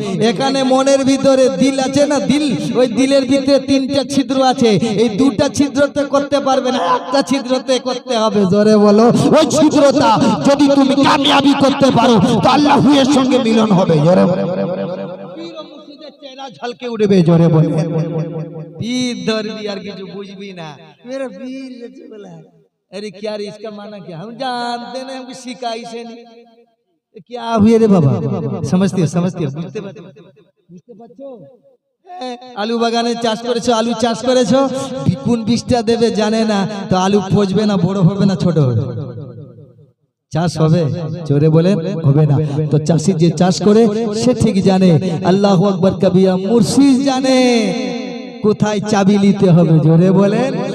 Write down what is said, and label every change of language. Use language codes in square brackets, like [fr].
[bn] এখানে মনের ভিতরে দিল আছে না, দিল, ওই দিলের ভিতরে তিনটা ছিদ্র আছে, এই দুটা ছিদ্রতে করতে পারবে না, একটা ছিদ্রতে করতে হবে, জোরে বলো। ওই ছিদ্রটা যদি তুমি কামিয়াবি করতে পারো তো আল্লাহর সঙ্গে মিলন হবে, জোরে বলো। পীর ও মুর্শিদের চেহারা ঝলকে উঠবে, জোরে বলো। পীর ধরবি আর কিছু বুঝবি না, [hi] मेरा पीर जैसे बोला, अरे क्या रे इसका माना क्या, हम जानते नहीं, हमको सिखाई से नहीं, क्या हुए रे बाबा, समझते [bn] বুঝতে পারছো। আলু বাগানে চাষ করেছো, আলু চাষ করেছো, কোন বীজটা দেবে জানে না, তো আলু পচবে না, বড় হবে না ছোট হবে, চাষ হবে, জোরে বলেন হবে না। তো চাষি যে চাষ করে সে ঠিক জানে, আল্লাহু আকবার কবিরা, মুর্শিদ জানে কোথায় চাবি নিতে হবে, জোরে বলেন।